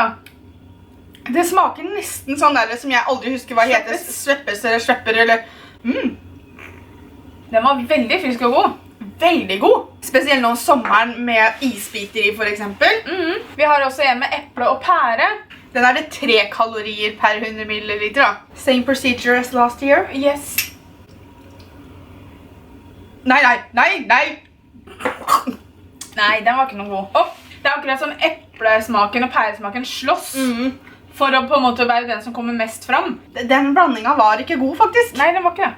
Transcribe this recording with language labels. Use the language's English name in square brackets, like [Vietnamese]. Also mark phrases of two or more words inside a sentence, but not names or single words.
[Norwegian] Det smaker nesten sånn der som jeg aldri husker hva heter. Sveppes eller svepper eller... Den var veldig frisk og god. Veldig god. Spesielt nå om sommeren med isbiter i for eksempel. Vi har også en med eple og pære. Den er det 3 kalorier per 100 milliliter da. [English] Same procedure as last year. Yes. [Norwegian] Nei. Nei, den var ikke noe god. Det er akkurat som eplesmaken og pæresmaken slåss for å på en måte være den som kommer mest fram. Den blandingen var ikke god faktisk. Nei, den var ikke det.